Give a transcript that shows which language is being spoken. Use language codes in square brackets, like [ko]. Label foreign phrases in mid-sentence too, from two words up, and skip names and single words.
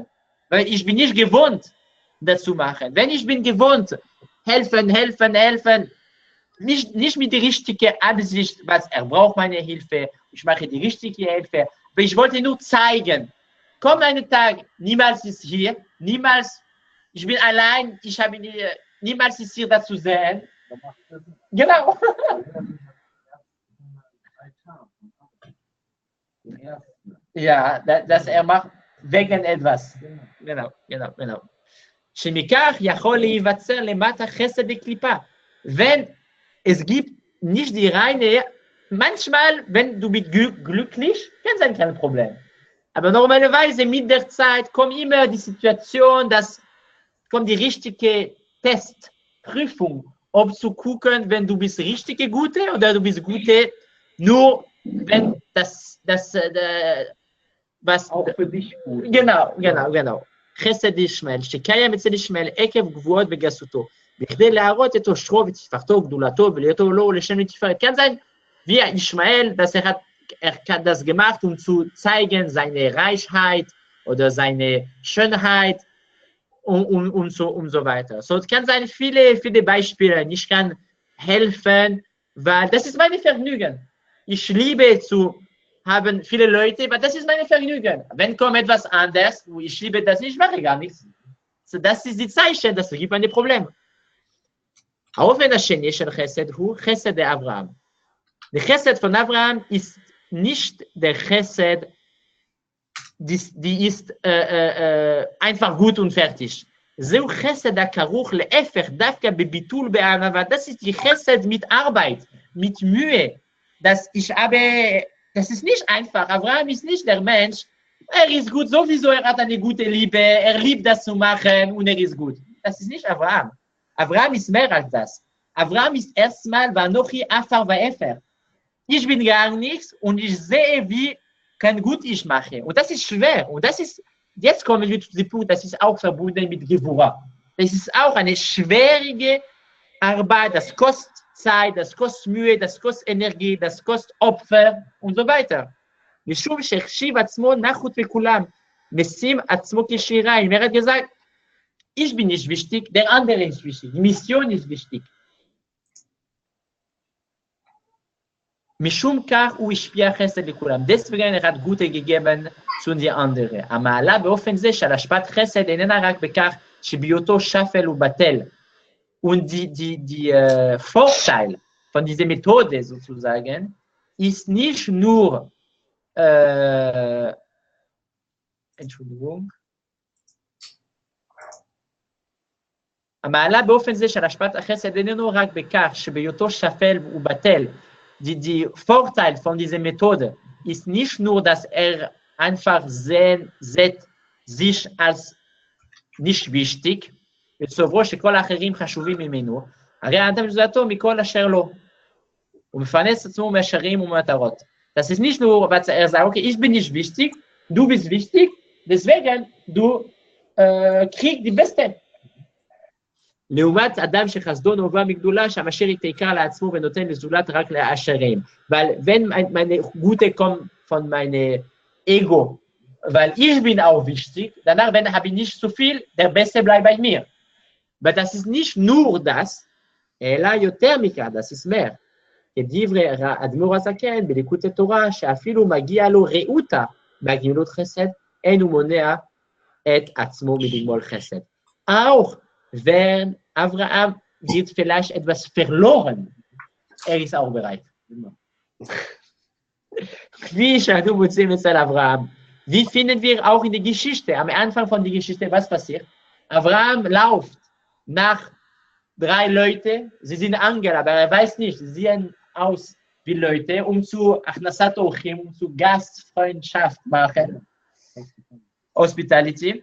[de] Weil ich bin nicht gewohnt, das zu machen. Wenn ich bin gewohnt, helfen, nicht mit der richtigen Absicht, was er braucht meine Hilfe, ich mache die richtige Hilfe, aber ich wollte nur zeigen, kommt ein Tag, niemals ist hier, niemals, ich bin allein, ich habe niemals ist hier dazu sehen. Genau. Ja, dass er macht wegen etwas. Genau. [he] שמכך יכול להיווצר למטה חסד וקליפה. [de] Wenn es gibt nicht die reine, manchmal, wenn du bist glücklich, kann sein kein Problem. Aber normalerweise mit der Zeit kommt immer die Situation, dass kommt die richtige Testprüfung, ob zu gucken, wenn du bist richtige Gute oder du bist Gute, nur wenn was auch für dich gut. genau. [he] חסד ישמעאל, שקיים אצל ישמעאל עקב גבוהות בגסותו, בכדי להראות את עושרו ותפארתו וגדולתו ולהיותו לו ולשם לתפארת. [de] Kann sein, wie Ismael, dass er hat das gemacht, um zu zeigen seine Reichheit oder seine Schönheit und so weiter. So, es kann sein, viele Beispiele. Ich kann helfen, weil das ist meine Vergnügen. Ich liebe zu haben viele Leute, aber das ist meine Vergnügen. Wenn kommt etwas anderes, wo ich liebe das nicht, mache ich gar nichts. So, das ist die Zeichen, das gibt ein Problem. [he] האופן השני של חסד הוא חסד לאברהם. [de] החסד von Abraham ist nicht der Chesed, die ist einfach gut und fertig. [he] זהו חסד הכרוך להפך דווקא בביטול בענווה. [de] Das ist die Chesed mit Arbeit, mit Mühe. Das ist nicht einfach. Abraham ist nicht der Mensch. Er ist gut sowieso, er hat eine gute Liebe, er liebt das zu machen und er ist gut. Das ist nicht Abraham. Abraham ist mehr als das. Abraham ist erstmal, war noch hier [he] עפר אפר. [de] Ich bin gar nichts und ich sehe, wie kein gut ich mache. Und das ist schwer. Und das ist, jetzt kommen wir zu dem Punkt, das ist auch verbunden mit Gevura. Das ist auch eine schwierige Arbeit, das kostet Zeit, das kostet Mühe, das kostet Energie, das kostet Opfer und so weiter. [he] משום שהחשיב עצמו נחות וכולם, משים עצמו כשיריים. [de] Er hat gesagt, ich bin nicht wichtig, der andere ist wichtig, die Mission ist wichtig. [he] משום כך הוא השפיע חסד לכולם. [de] deswegen er hat Gute gegeben zu den anderen. [he] המעלה באופן זה של השפעת חסד איננה רק בכך שבהיותו שפל ובטל. [de] Und die Vorteil von dieser Methode sozusagen ist nicht nur, Entschuldigung, [he] המעלה באופן זה של השפעת החסד איננו רק בכך שבהיותו שפל ובטל. [de] Die Vorteil von dieser Methode ist nicht nur, dass er einfach sieht sich als nicht wichtig, [he] בסוברו שכל האחרים חשובים ממנו, הרי האדם מזולתו מכל אשר לו. הוא מפרנס עצמו מהשרים וממטרות. [de] Das ist nicht nur, was er sagt, okay, ich bin nicht wichtig, du bist wichtig, deswegen du kriegst die Beste. [he] לעומת אדם שחסדו נובע מגדולה, שהמשאיר את העיקר לעצמו ונותן לזולת רק לאשרים. [de] weil wenn meine Gute kommt von meinem Ego, weil ich bin auch wichtig, danach, wenn habe ich nicht zu viel, der Beste bleibt bei mir. Aber das ist nicht nur das, [he] אלא יותר מכך, [de] das ist mehr. [he] כדברי האדמו"ר הזקן בליקוטי התורה, שאפילו מגיע לו רעותה מהגמילות חסד, אין הוא מונע את עצמו מלגמול חסד. [de] Auch wenn Abraham wird vielleicht etwas verloren, ist auch bereit. [he] Wie שאנו מוצאים אצל אברהם. [de] Wie finden wir auch in der Geschichte, am Anfang von der Geschichte, was passiert? Abraham läuft nach 3 Leuten, sie sind Engel, aber er weiß nicht, sie sehen aus wie Leute, um zu [he] הכנסת אורחים, [de] um zu Gastfreundschaft machen, Hospitality.